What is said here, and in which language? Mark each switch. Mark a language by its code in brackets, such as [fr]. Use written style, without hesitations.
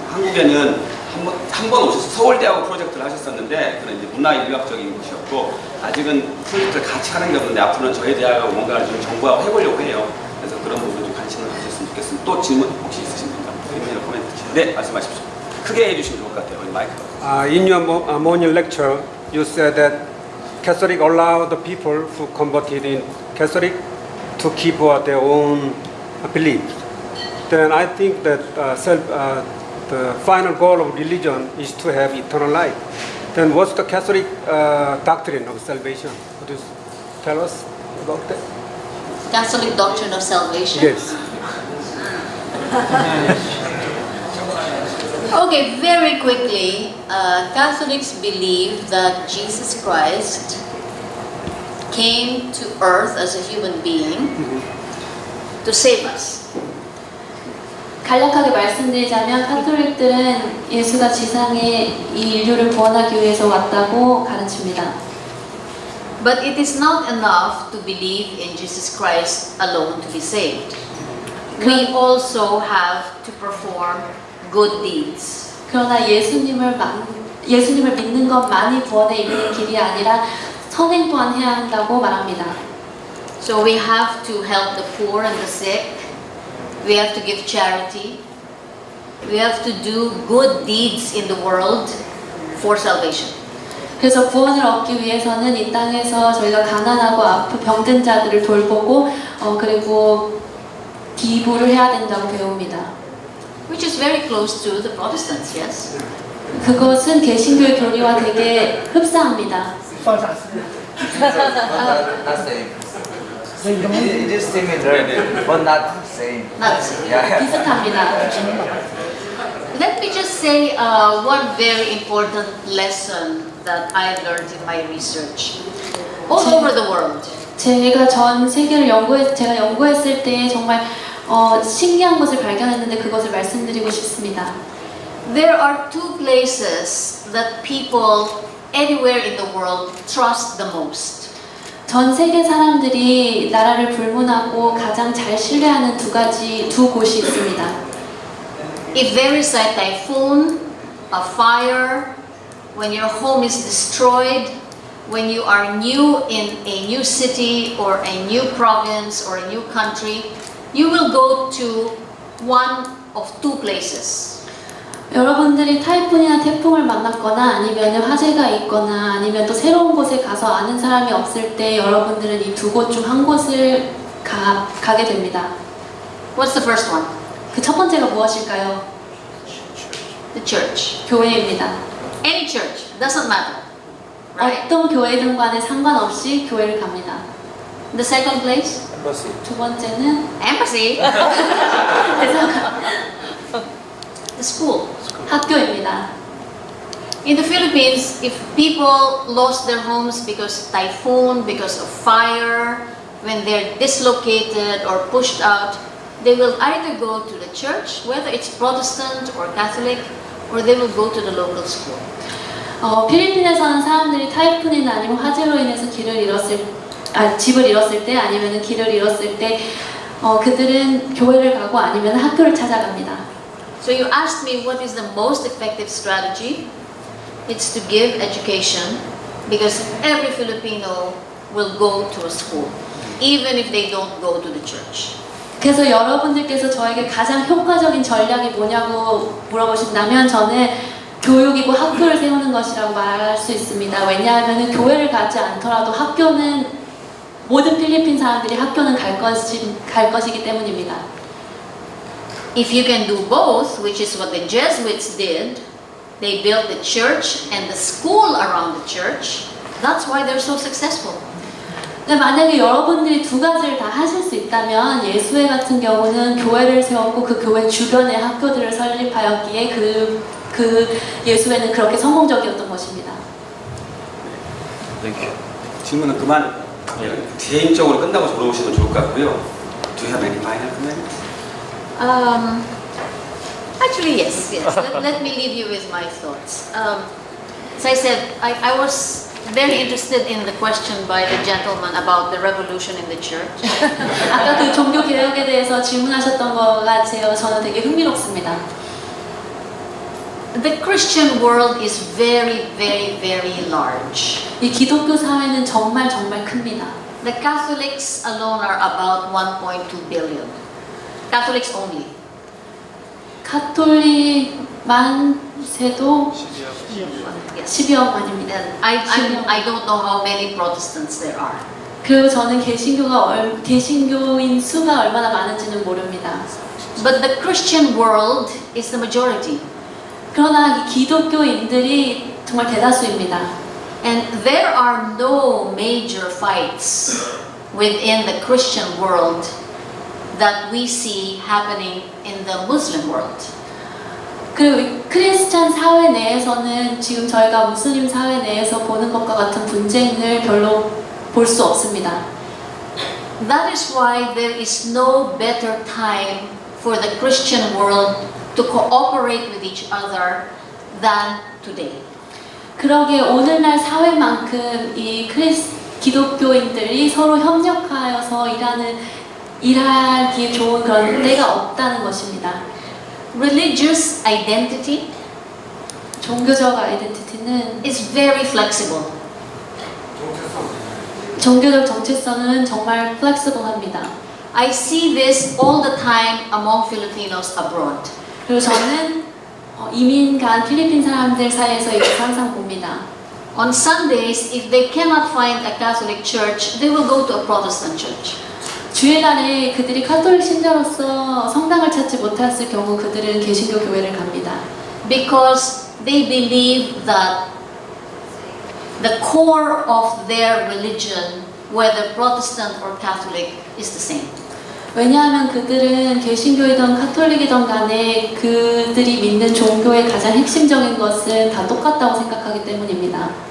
[ko] 한국에는 한 번 오셔서 서울대하고 프로젝트를 하셨었는데 그런 이제 문화인류학적인 곳이었고 아직은 프로젝트를 같이 하는 게 없는데 앞으로는 저희 대학하고 뭔가 좀 정부하고 해보려고 해요. 그래서 그런 부분에 좀 관심을 가졌으면 좋겠습니다. 또 질문 혹시 있으십니까? 코멘트. 네, 말씀하십시오. 크게 해주시면 좋을 것 같아요. 마이크가. [en] In your morning lecture, you said that Catholic allow the people who converted in Catholic to keep their own beliefs. Then I think that the final goal of religion is to have eternal life. Then what's the Catholic doctrine of salvation? Could you tell us about that? Catholic doctrine of salvation? Yes. Okay, very quickly, Catholics believe that Jesus Christ came to earth as a human being to save us. [ko] 간략하게 말씀드리자면 카톨릭들은 예수가 지상에 이 인류를 구원하기 위해서 왔다고 가르칩니다. [en] But it is not enough to believe in Jesus Christ alone to be saved. We also have to perform good deeds. [ko] 그러나 예수님을 믿는 것만이 구원에 이르는 길이 아니라 선행 또한 해야 한다고 말합니다. [en] So we have to help the poor and the sick. We have to give charity. We have to do good deeds in the world for salvation. [ko] 그래서 구원을 얻기 위해서는 이 땅에서 저희가 가난하고 아프 병든 자들을 돌보고 그리고 기부를 해야 된다고 배웁니다. [en] which is very close to the Protestants, yes? [ko] 그것은 개신교의 교리와 되게 흡사합니다. [en] Not same. It is similar, but not same. Not same. Yeah. [ko] 비슷합니다. [en] Let me just say one very important lesson that I learned in my research. All over the world, [ko] 제가 전 세계를 제가 연구했을 때 정말 신기한 것을 발견했는데 그것을 말씀드리고 싶습니다. [en] there are two places that people anywhere in the world trust the most. [ko] 전 세계 사람들이 나라를 불문하고 가장 잘 신뢰하는 두 곳이 있습니다. [en] If there is a typhoon, a fire, when your home is destroyed, when you are new in a new city or a new province or a new country, you will go to one of two places. [ko] 여러분들이 타이푼이나 태풍을 만났거나 아니면 화재가 있거나 아니면 또 새로운 곳에 가서 아는 사람이 없을 때 여러분들은 이 두 곳 중 한 곳을 가게 됩니다. [en] What's the first one? [ko] 그 첫 번째가 무엇일까요? [en] The church. [ko] 교회입니다. [en] Any church, doesn't matter. Right? [ko] 어떤 교회든 간에 상관없이 교회를 갑니다. [en] The second place? Embassy. [ko] 두 번째는 [en] Embassy. The school. [ko] 학교입니다. [en] In the Philippines, if people lost their homes because of typhoon, because of fire, when they're dislocated or pushed out, they will either go to the church, whether it's Protestant or Catholic, or they will go to the local school. [ko] 필리핀에서는 사람들이 타이푼이나 아니면 화재로 인해서 집을 잃었을 때 아니면 길을 잃었을 때 그들은 교회를 가고 아니면 학교를 찾아갑니다. [en] So you asked me what is the most effective strategy? It's to give education, because every Filipino will go to a school, even if they don't go to the church. [ko] 그래서 여러분들께서 저에게 가장 효과적인 전략이 뭐냐고 물어보신다면 저는 교육이고 학교를 세우는 것이라고 말할 수 있습니다. 왜냐하면 교회를 가지 않더라도 모든 필리핀 사람들이 학교는 갈 것이기 때문입니다. [en] If you can do both, which is what the Jesuits did, they built the church and the school around the church. That's why they're so successful. [ko] 근데 만약에 여러분들이 두 가지를 다 하실 수 있다면 예수회 같은 경우는 교회를 세웠고 그 교회 주변에 학교들을 설립하였기에 그 예수회는 그렇게 성공적이었던 것입니다. 질문은 그만 개인적으로 끝나고 물어보시면 좋을 것 같고요. [en] Do you have any final comments? Actually, yes. Let me leave you with my thoughts. As I said, I was very interested in the question by the gentleman about the revolution in the church. [ko] 아까 그 종교 개혁에 대해서 질문하셨던 거가 저는 되게 흥미롭습니다. [en] The Christian world is very, very, very large. [ko] 이 기독교 사회는 정말 큽니다. [en] The Catholics alone are about 1.2 billion. Catholics only. [ko] 가톨릭만 세도 [en] Yes. [ko] 12억만입니다. [en] And I don't know how many Protestants there are. [ko] 그리고 저는 개신교인 수가 얼마나 많은지는 모릅니다. [en] But the Christian world is the majority. [ko] 그러나 이 기독교인들이 정말 대다수입니다. [en] And there are no major fights within the Christian world that we see happening in the Muslim world. [ko] 그리고 크리스찬 사회 내에서는 지금 저희가 무슬림 사회 내에서 보는 것과 같은 분쟁을 별로 볼 수 없습니다. [en] That is why there is no better time for the Christian world to cooperate with each other than today. [ko] 그러게 오늘날 사회만큼 이 기독교인들이 서로 협력하여서 일하기 좋은 그런 때가 없다는 것입니다. [en] Religious identity [ko] 종교적 아이덴티티는 [en] is very flexible. [ko] 종교적 정체성은 정말 플렉시블합니다. [en] I see this all the time among Filipinos abroad. [ko] 그리고 저는 이민 간 필리핀 사람들 사이에서 이것을 항상 봅니다. [en] On Sundays, if they cannot find a Catholic church, they will go to a Protestant church. [ko] 주일날에 그들이 카톨릭 신자로서 성당을 찾지 못했을 경우 그들은 개신교 교회를 갑니다. [en] because they believe that the core of their religion, whether Protestant or Catholic, is the same. [ko] 왜냐하면 그들은 개신교이든 카톨릭이든 간에 그들이 믿는 종교의 가장 핵심적인 것은 다 똑같다고 생각하기 때문입니다.